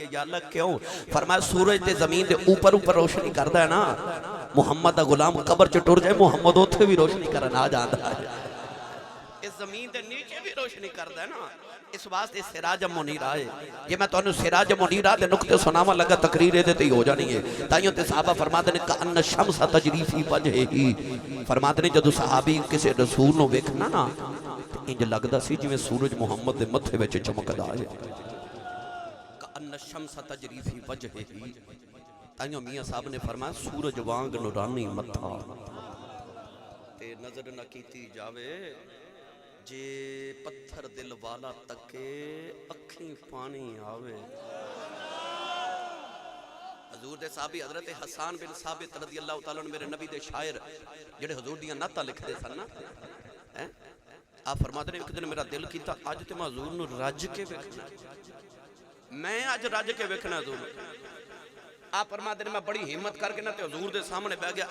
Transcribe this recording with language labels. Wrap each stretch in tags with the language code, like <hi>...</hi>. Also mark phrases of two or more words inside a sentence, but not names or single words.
<pa>یا اللہ کیوں فرمایا سورج تے زمین دے اُتے اُتے روشنی کردا ہے نا، محمد دا غلام قبر چ ٹر جائے محمد اوتھے بھی روشنی کرن آ جاندا ہے، اس زمین دے نیچے بھی روشنی کردا ہے نا. اس واسطے</pa> <ar>سراجا منيرا</ar> <pa>ہے۔ جے میں تہانوں</pa> <ar>سراجا منيرا</ar> <pa>دے نکتے سناواں لگا تقریر ایہدے تے ہی ہو جانی ہے. تائیوں تے صحابہ فرماتے نے</pa> <ar>كأن الشمس تجري في وجهه,</ar> <pa>فرماتے نے جدوں صحابی کسی رسول نوں ویکھنا نا انج لگدا سی جیویں سورج محمد دے متھے وچ چمکدا ہے.</pa> <ar>كأن الشمس تجري في وجهه.</ar> <pa>تائیوں میاں صاحب نے فرمایا سورج وانگ نورانی متھا تے نظر نہ کیتی جاوے جے پتھر دل والا تکے اکھیں پانی آوے. حضور دے صحابی حضرت حسان بن ثابت</pa> <ar>رضي الله تعالى عنه</ar> <pa>میرے نبی دے شاعر جیہڑے حضور دیاں نعتاں لکھدے سن نا ہیں آ فرماتے نے اک دن میرا دل کیتا اج تے میں حضور نوں رج کے ویکھنا، میں اج رج کے ویکھنا حضور. آ فرماتے نے میں بڑی ہمت کر کے نا تے حضور دے سامنے بیٹھ گیا.</pa>